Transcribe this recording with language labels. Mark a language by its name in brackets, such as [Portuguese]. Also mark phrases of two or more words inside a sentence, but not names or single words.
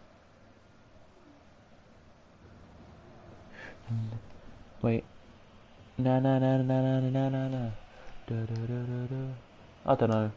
[English] Wait. Na na na na na na na na. Da, da, da, da, da. I don't know.